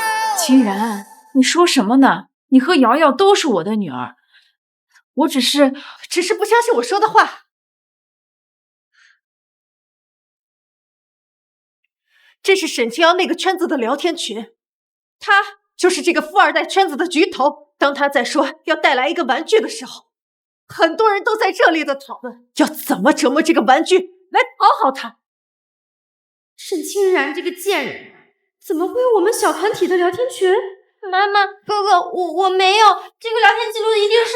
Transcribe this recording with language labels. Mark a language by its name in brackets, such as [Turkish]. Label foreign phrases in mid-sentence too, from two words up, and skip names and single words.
[Chinese] 清然，你說什麼呢？你和瑤瑤都是我的女兒，我只是不相信我說的話。這是沈清瑤那個圈子的聊天群，他就是這個富二代圈子的局頭。當他在說要帶來一個玩具的時候，很多人都在熱烈的討論要怎麼折磨這個玩具來討好他。沈清然這個賤人，怎麼會有我們小團體的聊天群？媽媽，哥哥，我沒有，這個聊天記錄一定是……